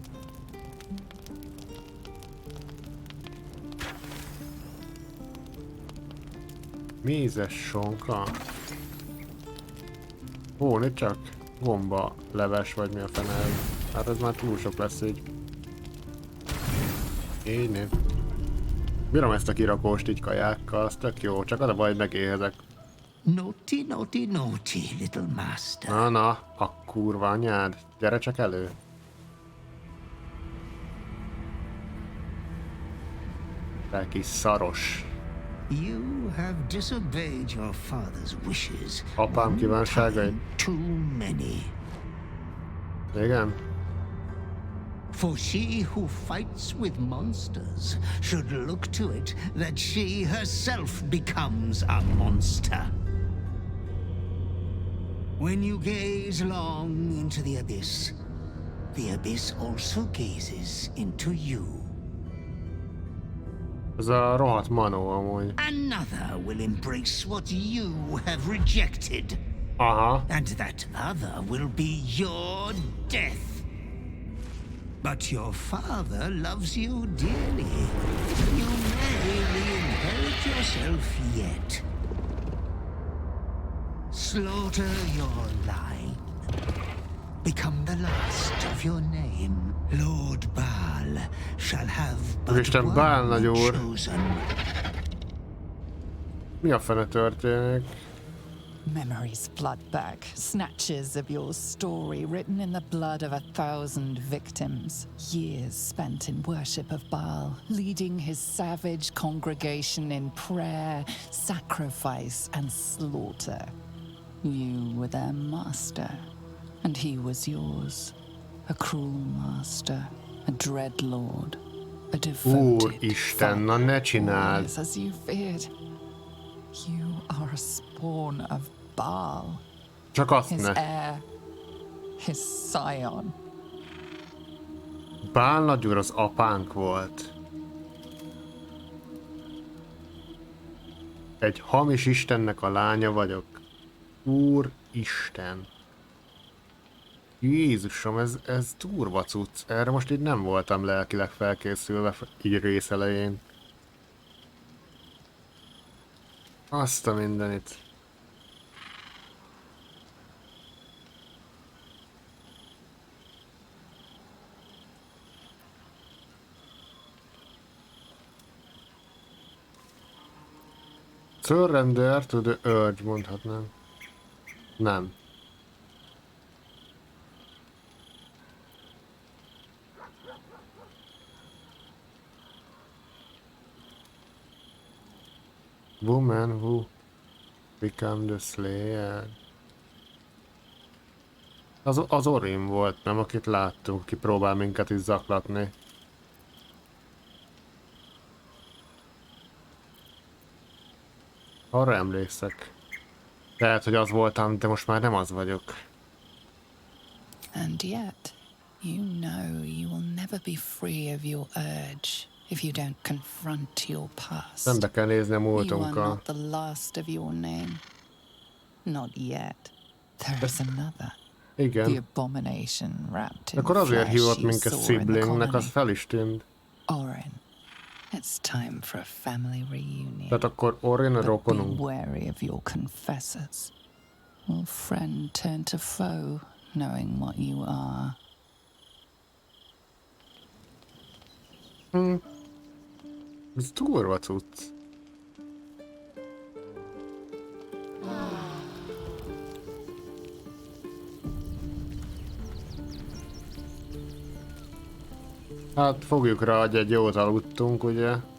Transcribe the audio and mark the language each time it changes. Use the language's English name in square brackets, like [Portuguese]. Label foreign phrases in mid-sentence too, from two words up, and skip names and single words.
[Hungarian] Mézes sonka. Ó, itt csak gomba leves, vagy mi a fene. Hát ez már túl sok lesz így. Így né. Bírom ezt a kirakóst így kajákkal, az tök jó, csak az a baj, hogy megéhezek. [English] Naughty, naughty, naughty, little master. [Hungarian] Na, a kurva anyád, gyere csak elő. Te kis szaros. [English] You have disobeyed your father's wishes. [Hungarian] Apám [English] One [Hungarian] kívánságai. [English] time too many. [Hungarian] Igen? [English] For she who fights with monsters should look to it that she herself becomes a monster. When you gaze long into the abyss also gazes into you. [Hungarian] Ez a rohadt manó amúgy. [English] Another will embrace what you have rejected. [Hungarian] Aha. [English] And that other will be your death. But your father loves you dearly. You may re-inherit yourself yet. Slaughter your line. Become the last of your name. Lord Baal shall have but [Hungarian] Úristen, Baal nagy [English] one [Hungarian] úr. [English] chosen. [Hungarian] Mi a fene történik? [English] Memories flood back, snatches of your story written in the blood of 1,000 victims. Years spent in worship of Baal, leading his savage congregation in prayer, sacrifice, and slaughter. You were their master, and he was yours. A cruel master, a dread lord, a devoted [Hungarian] Úristen, na [English] father, [Hungarian] ne csináld! [English] always as you feared. You are a spawn of Baal, [Hungarian] Csak azt [English] his [Hungarian] ne. [English] heir, his scion. [Hungarian] Baal nagyúr az apánk volt. Egy hamis istennek a lánya vagyok. Úristen. Jézusom, ez durva cucc. Erre most így nem voltam lelkileg felkészülve, így rész elején. Azt a mindenit. [English] Surrender to the urge, [Hungarian] mondhatnám. Nem. [English] Woman who become the slayer. [Hungarian] Az Orim volt, nem? Akit láttunk, ki próbál minket is zaklatni. Arra emlékszek. Lehet, hogy az voltam, de most már nem az vagyok. [English] And yet, you know you will never be free of your urge if you don't confront your past. [Hungarian] Szembe kell nézni a [English] You are [Hungarian] múltunkkal. [English] not the last of your name. Not yet. There is another. The [Hungarian] Igen. [English] abomination wrapped in [Hungarian] Akkor azért [English] flesh [Hungarian] hívott [English] you [Hungarian] minket [English] saw in the [Hungarian] siblingnek, az [English] colony. [Hungarian] fel is tűnt. [English] Orin, it's time for a family reunion. [Hungarian] Tehát akkor Orin a [English] But be [Hungarian] rokonunk. [English] wary of your confessors. Will friend turn to foe, knowing what you are? [Hungarian] Ez durva cucc. Hát fogjuk rá, hogy egy jót aludtunk, ugye?